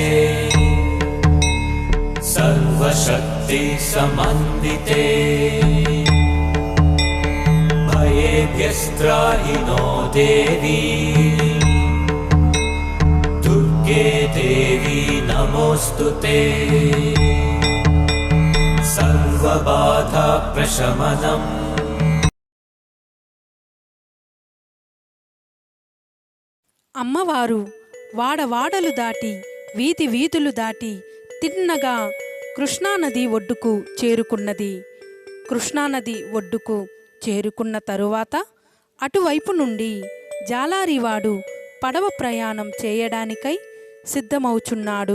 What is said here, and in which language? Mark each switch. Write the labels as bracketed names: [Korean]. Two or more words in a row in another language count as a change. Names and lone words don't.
[Sanskrit] सर्वशक्ति समन्विते भयेभ्यस्त्राहि नो देवी दुर्गे देवी नमोऽस्तुते। सर्वबाधा प्रशमनम्। [Telugu] అమ్మవారు వాడవాడలు దాటి వీధి వీధులు దాటి తిన్నగా కృష్ణానది ఒడ్డుకు చేరుకున్నది. కృష్ణానది ఒడ్డుకు చేరుకున్న తరువాత అటువైపు నుండి జాలారివాడు పడవ ప్రయాణం చేయడానికై సిద్ధమవుచున్నాడు.